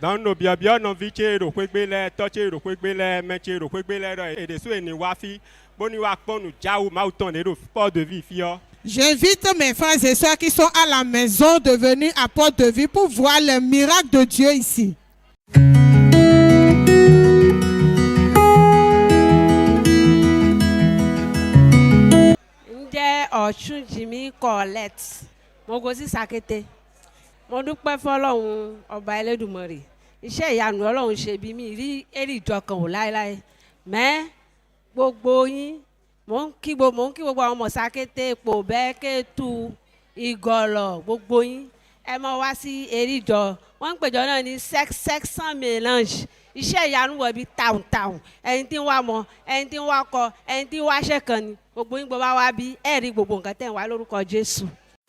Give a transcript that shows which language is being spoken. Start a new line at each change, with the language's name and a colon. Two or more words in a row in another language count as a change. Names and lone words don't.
French: J'invite mes frères et sœurs qui sont à la maison de venir à Porte de Vie pour voir le miracle de Dieu ici.
Yoruba: Ọ̀ṣun Jimmy Colette Mogosi Sakete mo dúpẹ́ fọ́lọ́run ọba Elédùmarè iṣẹ́ ìyanu Ọlọ́run ṣe bí mi rí èrè ìjọ kan wò láéláé mẹ́ gbogbo yín mò ń kí gbogbo àwọn ọmọ Sàkété Èpò Bẹ́kẹ́tù Ìgọ̀lọ̀ gbogbo yín ẹ mọ wá sí eríjọ wọ́n ń pèjọ náà ní
French: sex sans mélange
Yoruba: iṣẹ́ ìyanu wọ̀ bí tàùntàùn ẹni tí ń wá mọ ẹni tí ń wá kọ ẹni tí ń wá ṣẹ̀kan ni gbogbo yín gbogbo wá bí ẹ̀rí gbogbo nǹkan tẹ̀ ń wá lórúkọ Jésù.